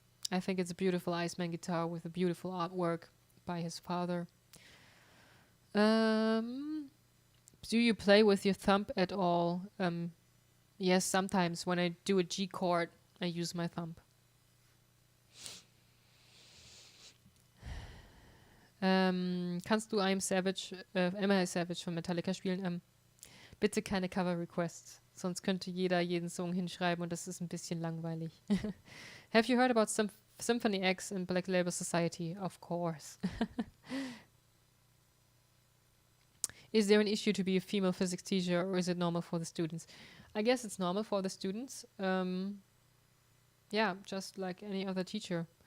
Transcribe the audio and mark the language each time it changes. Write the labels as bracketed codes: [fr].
[en] I think it's a beautiful Iceman guitar with a beautiful artwork by his father. Do you play with your thumb at all? Yes, sometimes when I do a G chord, I use my thumb. [de] Kannst du I'm Savage, Am I Savage von Metallica spielen? Bitte keine Cover Requests, sonst könnte jeder jeden Song hinschreiben und das ist ein bisschen langweilig. [en] Have you heard about Symphony X and Black Label Society? Of course. Is there an issue to be a female physics teacher, or is it normal for the students? I guess it's normal for the students. Yeah, just like any other teacher.